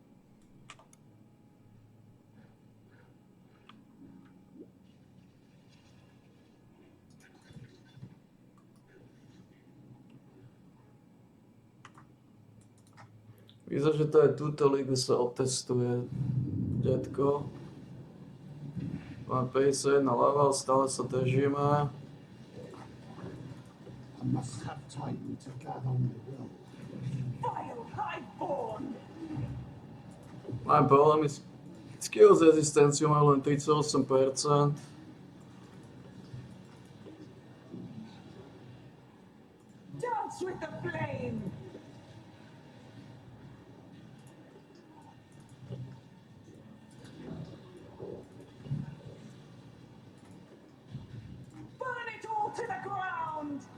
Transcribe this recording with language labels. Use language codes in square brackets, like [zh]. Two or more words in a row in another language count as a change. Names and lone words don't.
[sk] Vyzerá, že to aj túto ligu sa otestuje, detko. Máme 51 level, stále sa držíme. [en] I must have time to gather my will. Vile highborn! [sk] Máme problémy s skills rezistenciou, máme len 38%. [en] Dance with the flame! Burn it all to the ground!